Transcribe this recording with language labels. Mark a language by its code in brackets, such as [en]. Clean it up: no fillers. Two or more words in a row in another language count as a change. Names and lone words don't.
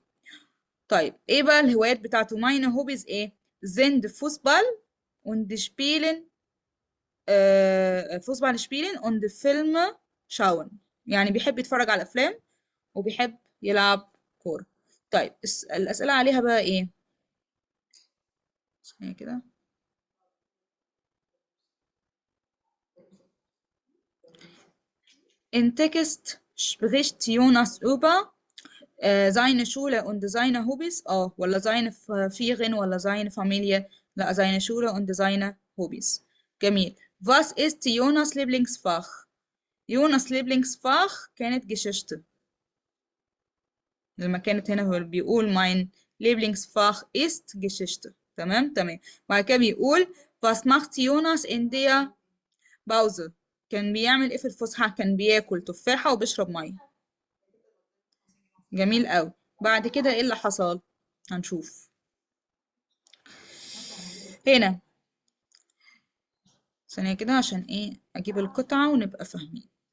[ar] طيب ايه بقى الهوايات بتاعته؟ [de] meine Hobbys ايه؟ sind Fußball und spielen Fußball spielen und Filme schauen، [ar] يعني بيحب يتفرج على الأفلام وبيحب يلعب كورة. طيب الأسئلة عليها بقى ايه؟ ثانية كده. [de] In Text spricht Jonas über seine Schule und seine Hobbys. [ar] اه ولا [de] seine Ferien ولا seine Familie؟ لا، seine Schule und seine Hobbys. [ar] جميل. [de] Was ist Jonas Lieblingsfach؟ [ar] يونس Lieblingsfach كانت Geschichte. لما كانت هنا هو بيقول [de] mein Lieblingsfach ist Geschichte. [ar] تمام تمام. وبعد كده بيقول [de] was macht Jonas in der Pause؟ [ar] كان بيعمل ايه في الفسحة؟ كان بياكل تفاحة وبيشرب مية. جميل قوي. بعد كده ايه اللي حصل؟ هنشوف هنا. ثانية كده عشان ايه اجيب القطعة ونبقى فاهمين.